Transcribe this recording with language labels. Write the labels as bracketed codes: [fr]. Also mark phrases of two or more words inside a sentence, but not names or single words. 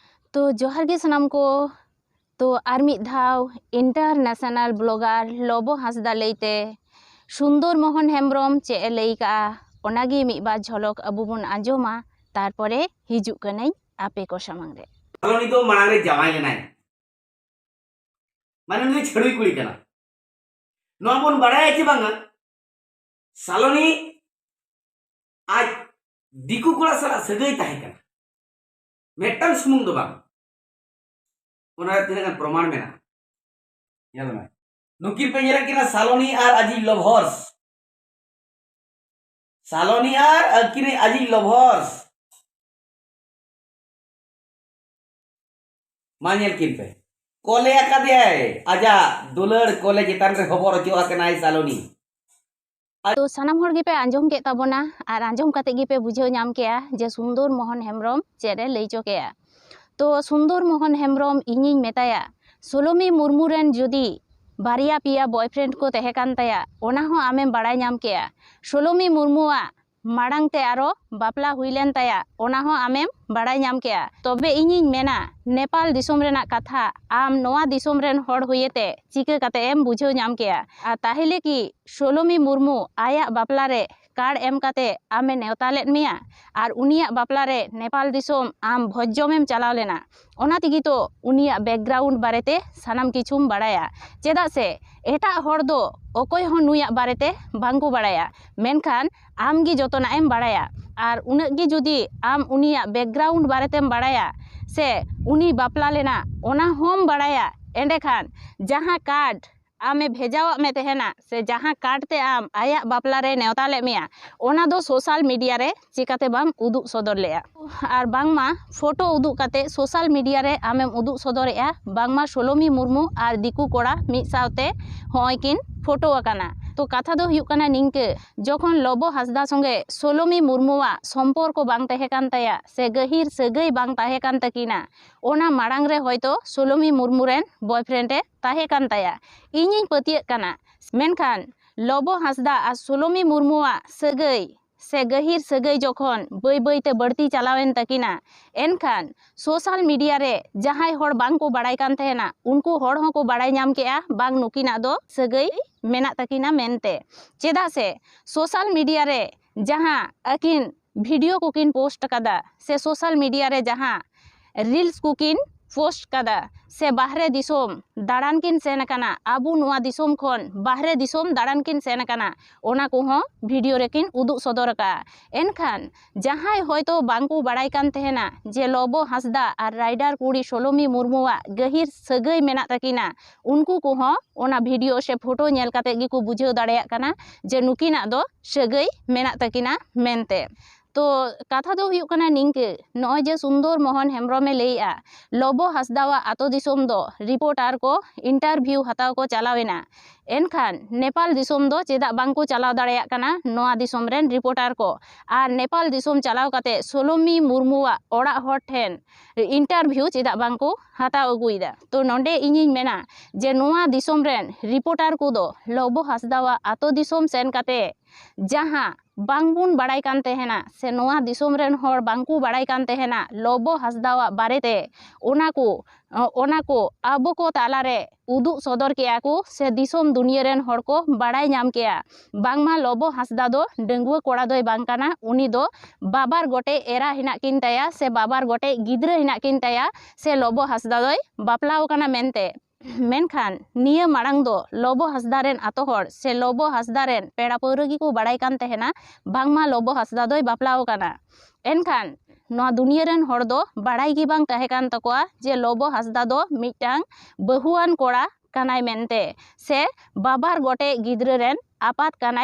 [sat] तो जोहार गे सनाम को तो आर मिद धाव [en] international blogger [sat] लबो हांसदा लैते सुंदर मोहन हेम्ब्रम चे लई का ओनागे मिद बार झलक अबो बन आंजोमा तारपरे हिजुग कनाई आपे को सामांग रे सालोनी तो मांग रे जावाई गनाय माने नुई छड़ुई कुड़ी कना नोआ बन बाड़ाय चे बांगा सालोनी आज दिकु कोड़ा साला सगई ताहे कना मेटन सुमुंग दो बांग ओना तिना गान प्रमाण मेना याद में नुकिन पे येला किना सालोनी आर अजी लवहर्स सालोनी आर अकिने अजी लवहर्स मानियल किन पे कोले आकादे आजा दुलर कोले चितान रे खबर अचो आकनाय सालोनी तो सानाम हर गे पे आंजोम के ताबोना आर आंजोम काते गे पे बुझाव नाम केया जे सुंदर मोहन हेम्ब्रम चेरे लई चो केया तो सुंदर मोहन हेम्ब्रम इनिኝ मेताया सोलोमी मुर्मू रेन जुदी बारिया पिया बॉयफ्रेंड को तहे कान ताया ओना हो आमेम बाड़ाय नाम केया सोलोमी मुर्मुआ माड़ांग ते आरो बापला हुइलेन ताया ओना हो आमेम बाड़ाय नाम केया तबे इनिኝ मेना नेपाल दिसोम रेना कथा आम नोआ दिसोम रेन हर हुयेते चिका काते एम बुझाव नाम केया आ ताहिले कि सोलोमी मुर्मू आया बापला रे कार्ड एम काते आमे नेवता लेद मेया आर उनिया बापला रे नेपाल दिसोम आम भोजजमेम चलाव लेना ओना तिगी तो उनिया बैकग्राउंड बारेते सानाम किछुम बाड़ाया चेदा से एटा हर दो अकोय हो नुया बारेते बांगको बाड़ाया मेनखान आम गी जतना एम बाड़ाया आर उनग गी जुदी आम उनिया बैकग्राउंड बारेतेम बाड़ाया से उनी बापला लेना ओना होम बाड़ाया एंडेखान जहाँ कार्ड आमे भेजावा में तेहना से जहाँ कार्ड ते आम आया बापला रे नेवता ले मेया ओना दो [en] social media [sat] रे चिकाते बाम उदुग सदर लेया आर बांगमा फोटो उदुग काते [en] social media [sat] रे आमेम उदुग सदरेया बांगमा सोलोमी मुर्मू आर दिकू कोड़ा मिद सावते होय किन फोटो आकाना तो कथा दो हुयुग काना निंके जखन लबो हांसदा संगे सोलोमी मुर्मुआ सम्पर्क बांग तहे कान ताया से गहिर सगई बांग तहे कान तकिना ओना माड़ांग रे होयतो सोलोमी मुर्मू रेन बॉयफ्रेंड ए तहे कान ताया इनिኝ पतियेग काना मेनखान लबो हांसदा आ सोलोमी मुर्मुआ सगई से गहिर सगई जखन बै बैते बढ़ती चलावेन तकिना एनखान [en] social media [sat] रे जहाय हर बांग को बाड़ाय कान तहेना उनको हर हो को बाड़ाय नाम केया बांग नुकिना दो सगई मेना तकिना मेनते चेदा से [en] social media [sat] रे जहां अकिन वीडियो को किन पोस्ट कदा से [en] social media [sat] रे जहां रील्स को किन पोस्ट कदा से बाहरे दिसोम दाड़ान किन सेन काना आबू नुआ दिसोम खन बाहरे दिसोम दाड़ान किन सेन काना ओना को हो वीडियो रेकिन उदुग सदर का एनखान जहाय होयतो बांगको बाड़ाय कान तहेना जे लबो हांसदा आर राइडर कुड़ी सोलोमी मुर्मुआ गहिर सगई मेना तकिना उनको को हो ओना वीडियो से फोटो नेल काते गी को बुझाव दाड़ेया काना जे नुकिना दो सगई मेना तकिना मेनते तो कथा दो हुयुग काना निंके नय जे सुंदर मोहन हेम्ब्रमे लैया लबो हांसदावा आतो दिसोम दो रिपोर्टर को इंटरव्यू हताव को चलावेना एनखान नेपाल दिसोम दो चेदा बांग को चलाव दाड़ेया काना नोआ दिसोम रेन रिपोर्टर को आर नेपाल दिसोम चलाव काते सोलोमी मुर्मुआ ओड़ा हर ठेन इंटरव्यू चेदा बांग को हताव अगुइदा तो नोंडे इनिኝ मेना जे नोआ दिसोम रेन रिपोर्टर को दो लबो हांसदावा आतो दिसोम सेन काते जहाँ बांगबुन बाड़ाय कान तहेना से नोआ दिसोम रेन हर बांगकु बाड़ाय कान तहेना लबो हांसदावा बारेते ओना को आबो को तालारे उदुग सदर केया को से दिसोम दुनिया रेन हर को बाड़ाय नाम केया बांगमा लबो हांसदा दो डेंगुआ कोड़ा दोय बांग काना उनी दो बाबार गोटे एरा हिना किन ताया से बाबार गोटे गिद्रा हिना किन ताया से लबो हांसदा दोय बापलाव काना मेनते मेनखान निया माड़ांग दो लबो हांसदा रेन आतो हर से लबो हांसदा रेन पेड़ा पौरगी को बाड़ाय कान तहेना बांगमा लबो हांसदा दोय बापलाव काना एनखान नोआ दुनिया रेन हर दो बाड़ाय गी बांग तहे कान तकोआ जे लबो हांसदा दो मिटांग बहुआन कोड़ा कानाय मेनते से बाबार गोटे गिद्रा रेन आपात कानाय